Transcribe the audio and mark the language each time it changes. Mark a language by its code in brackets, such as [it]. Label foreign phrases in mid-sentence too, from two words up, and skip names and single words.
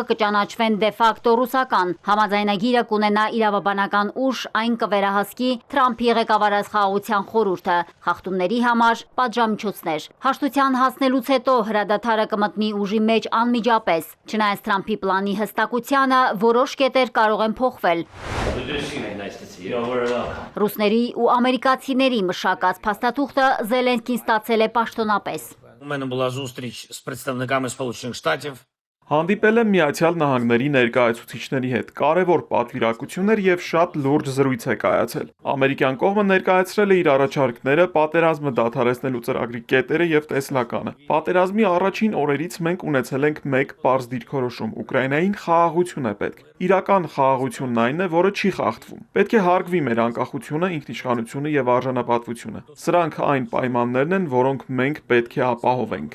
[hy] կճանաչվեն դեֆակտո ռուսական։ Համաձայնագիրը կունենա իրավաբանական ուժ, այն կվերահսկի Թրամփի ղեկավարած խաղաղության խորհուրդը։ Խախտումների համար պատժամիջոցներ։ Հաշտության հասնելուց հետո հրադադարը կմտնի ուժի մեջ անմիջապես։ Չնայած Թրամփի պլանի հստակությանը, որոշ կետեր կարող են փոխվել։ Ռուսների ու ամերիկացիների մշակած փաստաթուղթը Զելենսկին ստացել է պաշտոնապես։ [uk] У мене була зустріч з представниками Сполучених Штатів. [hy] Հանդիպել եմ Միացյալ Նահանգների ներկայացուցիչների հետ, կարևոր պատվիրակություններ եւ շատ լուրջ զրույց է կայացել։ Ամերիկյան կողմը ներկայացրել է իր առաջարկները, պատերազմը դադարեցնելու ծրագրի կետերը եւ տեսլականը։ Պատերազմի առաջին օրերից մենք ունեցել ենք մեկ պարզ դիրքորոշում՝ Ուկրաինային խաղաղություն է պետք։ Իրական խաղաղությունն այն է, որը չի խախտվում։ Պետք է հարգվի մեր անկախությունը, ինքնիշխանությունը եւ արժանապատվությունը։ Սրանք այն պայմաններն են, որոնք մենք պետք է ապահովենք։